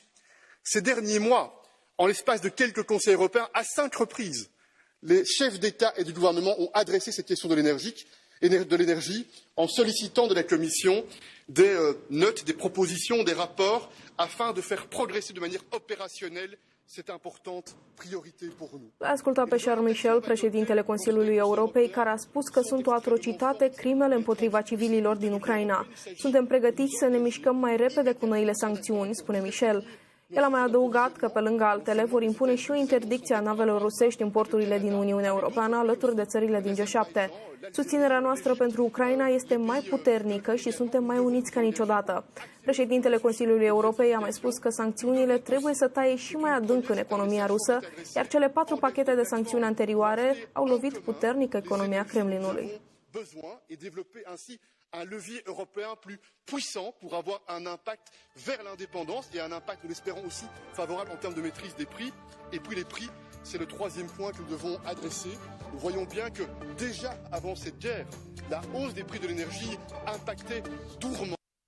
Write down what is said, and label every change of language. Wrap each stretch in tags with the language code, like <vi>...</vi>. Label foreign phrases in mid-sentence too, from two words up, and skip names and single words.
<fr>Ces derniers mois, en l'espace de quelques conseils européens, à 5 reprises, les chefs d'État et de gouvernement ont adressé cette question de l'énergie en sollicitant de la Commission des notes, des propositions, des rapports afin de faire progresser de manière opérationnelle cette importante priorité pour nous.</fr> <ro>Ascultă pe Charles Michel, președintele Consiliului Europei, care a spus că sunt o atrocitate crimele împotriva civililor din Ucraina. Suntem pregătiți să ne mișcăm mai repede cu noile sancțiuni, spune Michel. El a mai adăugat că, pe lângă altele, vor impune și o interdicție a navelor rusești în porturile din Uniunea Europeană, alături de țările din G7. Susținerea noastră pentru Ucraina este mai puternică și suntem mai uniți ca niciodată. Președintele Consiliului Europei a mai spus că sancțiunile trebuie să taie și mai adânc în economia rusă, iar cele 4 pachete de sancțiuni anterioare au lovit puternic economia Kremlinului.</ro> <fr>Un levier européen plus puissant pour avoir un impact vers l'indépendance et un impact, nous l'espérons aussi, favorable en termes de maîtrise des prix. Et puis les prix, c'est le troisième point que nous devons adresser. Nous voyons bien que déjà avant cette guerre, la hausse des prix de l'énergie impactait durement</fr>